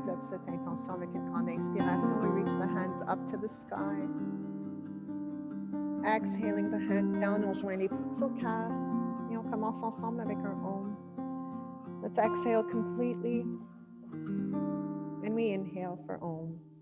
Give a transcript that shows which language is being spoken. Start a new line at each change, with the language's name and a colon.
French: Cette intention avec une grande inspiration.
English: We reach the hands up to the sky. Exhaling the hands down,
French: on joint les pouces au cœur et on commence ensemble avec un Om.
English: Let's exhale completely and we inhale for Om.